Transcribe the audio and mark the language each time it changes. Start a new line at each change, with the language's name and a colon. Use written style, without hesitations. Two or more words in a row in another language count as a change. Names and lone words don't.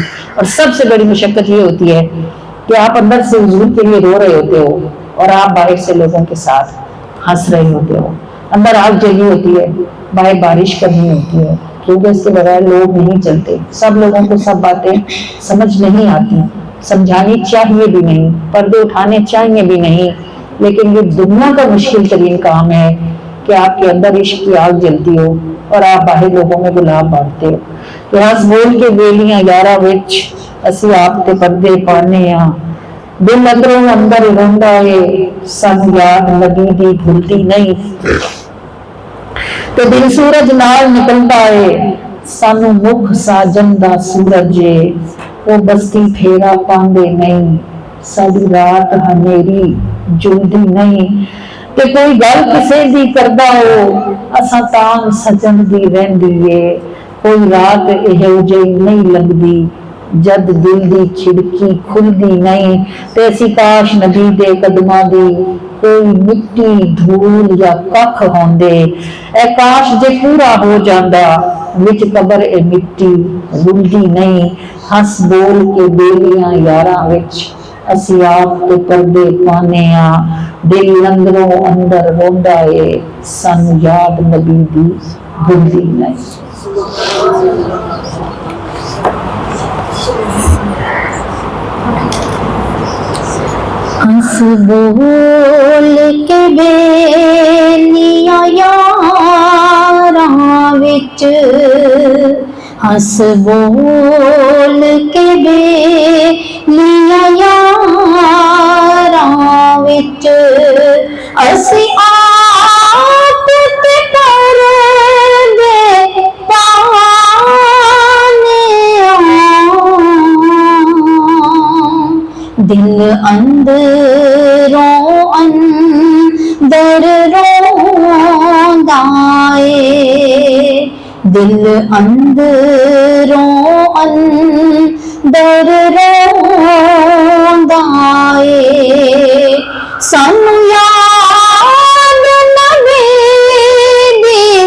Urdu: اور سب سے بڑی مشقت یہ ہوتی ہے کہ آپ اندر سے حضور کے لیے رو رہے ہوتے ہو اور آپ باہر سے لوگوں کے ساتھ ہنس رہے ہوتے ہو، اندر آگ جلی ہوتی ہے، باہر بارش کرنی ہوتی ہے، کیونکہ اس کے بغیر لوگ نہیں چلتے، سب لوگوں کو سب باتیں سمجھ نہیں آتی، سمجھانی چاہیے بھی نہیں، پردے اٹھانے چاہیے بھی نہیں، لیکن یہ دنیا کا مشکل ترین کام ہے کہ آپ کے اندر عشق کی آگ جلتی ہو اور آپ باہر لوگوں میں گلاب بانٹتے ہو۔
Punjabi: کہ ہنس بول کے بیلیاں یارا وچ اسی آپ تے پردے پانے ہاں، دل اندروں اندر رہندا ہے سن یاد لگی دی بھولتی نہیں، تے دل سورج نال نکلتا ہے سانو مکھ ساجن دا سورج ہے، وہ بستی پھیرا پاندے نہیں ساری رات ہنیری جلدی نہیں، تے کوئی گل کسے دی کردا ہو اساں تاں سجن دی رہندی ہے، کوئی رات اہو جئی نہیں لگدی جد دل دی کھڑکی کھلدی نہیں تے اسی کاش نبی دے قدماں دی کوئی مٹی دھول یا ککھ ہوندے اے کاش جے پورا ہو جاندا وچ قبر اے مٹی رلدی نہیں ہنس بول کے بیلیاں یاراں وچ اسی آپ تے پردے پانے ہاں دل اندروں اندر روندا اے سن یاد نبی دی بھلدی نہیں ہنس بول کے بیلیاں یاراں وچ ہنس بول کے بیلیاں یاراں وچ اسی آپ تے پردے پانے دل اندروں اندر روندا اے دل اندروں اندر روندا اے سانو یاد نبی دی